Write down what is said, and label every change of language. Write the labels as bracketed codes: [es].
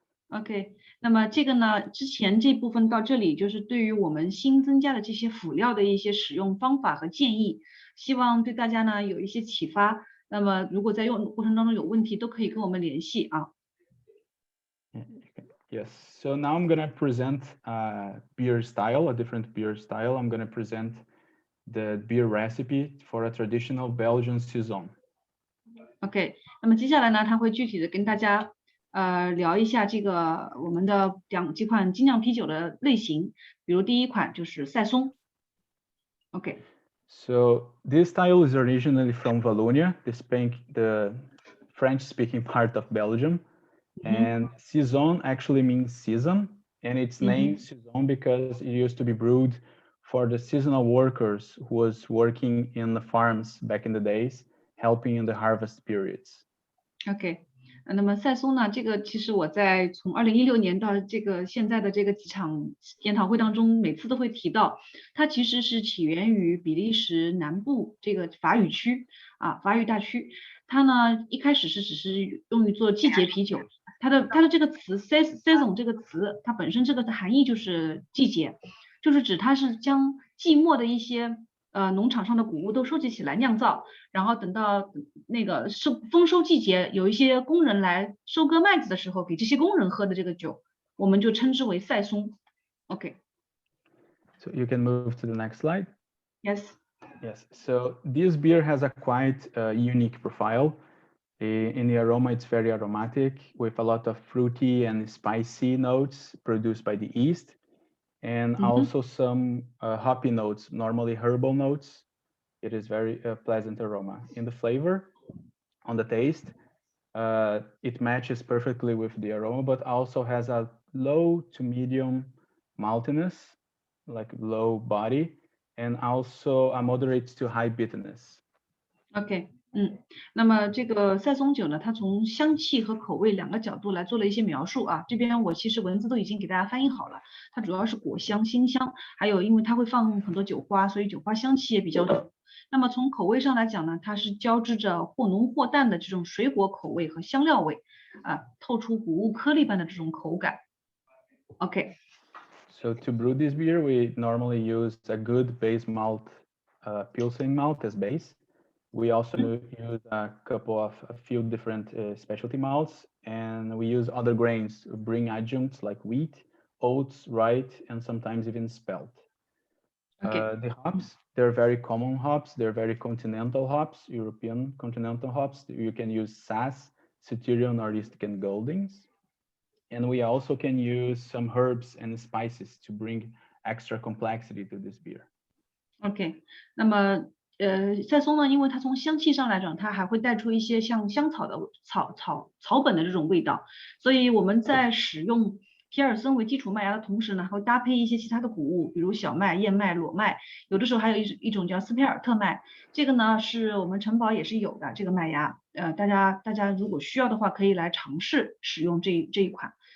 [zh] OK， 那么这个呢，之前这部分到这里就是对于我们新增加的这些辅料的一些使用方法和建议，希望对大家呢有一些启发。那么如果在用过程当中有问题，都可以跟我们联系啊。 [en] Yes, so now I'm gonna present a beer style, a different beer style. I'm gonna present the beer recipe for a traditional Belgian Saison. [zh] OK， 那么接下来呢，他会具体的跟大家聊一下这个我们的几款精酿啤酒的类型，比如第一款就是赛松。 OK。 [en] So this style is originally from Wallonia, the French-speaking part of Belgium, and Saison actually means season, and it's named Saison because it used to be brewed for the seasonal workers who was working in the farms back in the days, helping in the harvest periods. [zh] OK， 那么赛松呢，这个其实我在从2016年到这个现在的这个几场研讨会当中，每次都会提到，它其实是起源于比利时南部这个法语区法语大区。它呢一开始只是用于做季节啤酒，它的这个词 Saison 这个词，它本身这个的含义就是季节，就是指它是将季末的一些农场上的谷物都收集起来酿造，然后等到那个丰收季节，有一些工人来收割麦子的时候，给这些工人喝的这个酒，我们就称之为赛松。 OK. [en] So you can move to the next slide. Yes. Yes. So this beer has a quite unique profile. In the aroma, it's very aromatic with a lot of fruity and spicy notes produced by the yeast, and also some hoppy notes, normally herbal notes. It is very pleasant aroma. In the flavor, on the taste, it matches perfectly with the aroma, but also has a low to medium maltiness, like low body, and also a moderate to high bitterness. OK. [zh] 那么这个赛松酒呢，它从香气和口味两个角度来做了一些描述啊。这边我其实文字都已经给大家翻译好了。它主要是果香、辛香，还有因为它会放很多酒花，所以酒花香气也比较浓。那么从口味上来讲呢，它是交织着或浓或淡的这种水果口味和香料味啊，透出谷物颗粒般的这种口感。OK. [en] So to brew this beer, we normally use a good base malt, Pilsen malt as base. We also use a few different specialty malts, and we use other grains to bring adjuncts like wheat, oats, rye, and sometimes even spelt. Okay. The hops, they're very common hops. They're very continental hops, European continental hops. You can use Sass, Citerion, or East and Goldings. And we also can use some herbs and spices to bring extra complexity to this beer. OK. [zh] 那么赛松呢，因为它从香气上来讲，它还会带出一些像香草的草本的这种味道，所以我们在使用皮尔森为基础麦芽的同时呢，还会搭配一些其他的谷物，比如小麦、燕麦、裸麦，有的时候还有一种叫斯佩尔特麦，这个呢是我们城堡也是有的这个麦芽，大家如果需要的话，可以来尝试使用这一款。